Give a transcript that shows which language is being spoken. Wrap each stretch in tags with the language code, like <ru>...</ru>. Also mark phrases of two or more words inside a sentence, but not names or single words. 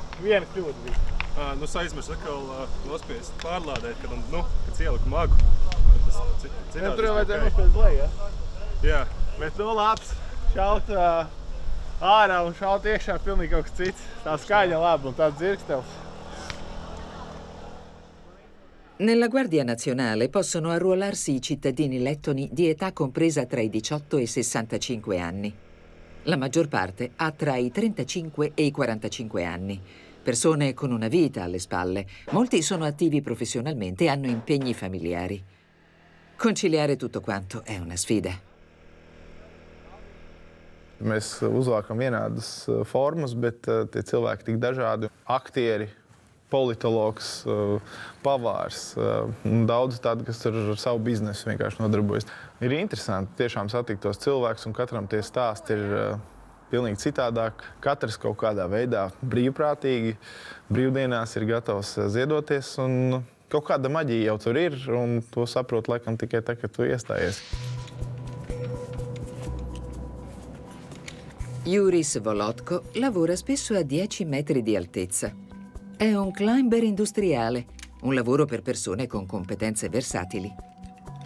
<lv>Viena kļūda bija. Es aizmirsu atkal nospiest pārlādēt, kad ieliku magu. Tur jau vajadzēja nospiest leju, ja? Jā. Bet labs. Šaut ārā un šaut iekšā pilnīgi kaut kas cits. Tā skaļa laba un tāds dzirkstels.</lv> <it>Nella Guardia Nazionale possono arruolarsi i cittadini lettoni di età compresa tra i 18 e i 65 anni. La maggior parte ha tra i 35 e i 45 anni. Persone con una vita alle spalle. Molti sono attivi professionalmente e hanno impegni familiari. Conciliare tutto quanto è una sfida.</it> <lv>Mēs uzvākam vienādas formas, bet tie cilvēki tik dažādi. Aktieri, politologs, pavārs, daudz tādi, kas ar savu biznesu vienkārši nodarbojas. Ir interesanti tiešām satikt tos cilvēkus, un katram tie stāsti ir pilnīgi citādāk. Katrs kaut kādā veidā brīvprātīgi brīvdienās ir gatavs ziedoties, un kaut kāda maģija jau tur ir, un to saprot laikam tikai tā, kad tu iestājies.</lv> <it>Juris Volodko lavora spesso a 10 metri di altezza. È un climber industriale, un lavoro per persone con competenze versatili.</it>